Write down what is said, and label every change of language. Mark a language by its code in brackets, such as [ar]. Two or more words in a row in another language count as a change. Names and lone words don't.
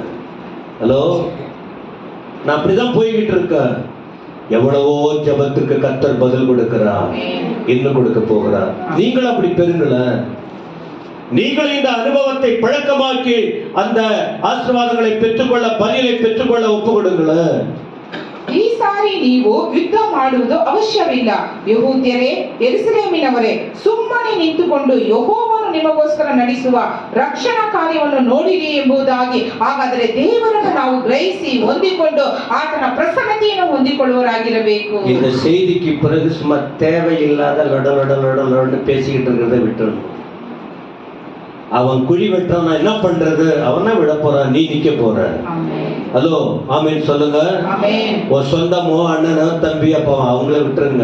[ta] ஹலோ, நான் அப்படிதான் போய்கிட்டு இருக்கேன். எவ்வளவோ ஜபத்துக்கு கர்த்தர் பதில் கொடுக்கிறார், இன்னும் கொடுக்க போகிறார். நீங்களும் அப்படி பெறுங்களேன். நீங்களும் இந்த அனுபவத்தை பழக்கமாக்கி அந்த ஆசீர்வாதங்களை பெற்றுக்கொள்ள, பதிலை பெற்றுக்கொள்ள ஒப்பு கொடுங்களேன். [kn] ಈ ಸಾರಿ ನೀವು ಯುದ್ಧ ಮಾಡುವುದು ಅವಶ್ಯವಿಲ್ಲ. ಯೆಹೂದ್ಯರೇ, ಯೆರೂಸಲೇಮಿನವರೇ, ಸುಮ್ಮನೆ ನಿಂತುಕೊಂಡು ಯೆಹೋವನು ನಿಮಗೋಸ್ಕರ ನಡೆಸುವ ರಕ್ಷಣಾ ಕಾರ್ಯವನ್ನು ನೋಡಿರಿ ಎಂಬುದಾಗಿ. ಹಾಗಾದರೆ ದೇವರನ್ನು ನಾವು ಗ್ರಹಿಸಿ ಹೊಂದಿಕೊಂಡು ಆತನ ಪ್ರಸನ್ನತೆಯನ್ನು ಹೊಂದಿಕೊಳ್ಳುವರಾಗಿರಬೇಕು. [ta] இந்த செய்திக்கு பிறகு சும்மா தேவையில்லாத லொட பேசிக்கிட்டு இருக்கிறத விட்டுறணும். அவன் குழி வெட்டான், என்ன பண்றது? அவனா விட போறான், நீ நிக்க போற. ஹலோ, ஆமீன் சொல்லுங்க. ஒரு சொந்தமோ அண்ணனோ தம்பி அப்பா அவங்கள விட்டுருங்க.